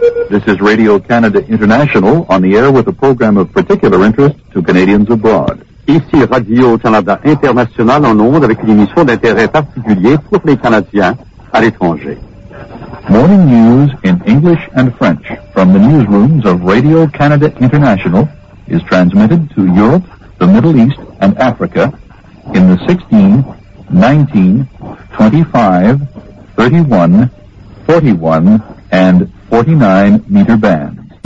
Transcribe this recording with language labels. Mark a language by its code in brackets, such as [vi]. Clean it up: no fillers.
[en] This is Radio Canada International on the air with a program of particular interest to Canadians abroad. [fr] Ici Radio Canada International en onde avec une émission d'intérêt particulier pour les Canadiens à l'étranger. [en] Morning news in English and French from the newsrooms of Radio Canada International is transmitted to Europe, the Middle East, and Africa in the 16, 19, 25, 31, 41, and 49 meter bands.